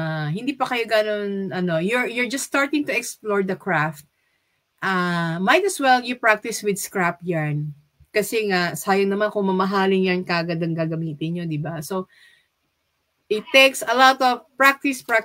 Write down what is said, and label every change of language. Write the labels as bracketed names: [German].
[Filipino] Hindi pa kayo ganun, [English] you're just starting to explore the craft. Might as well you practice with scrap yarn. [Filipino] Kasi nga, sayang naman kung mamahaling yarn kagad ang gagamitin nyo, di ba? [English] So, it takes a lot of practice.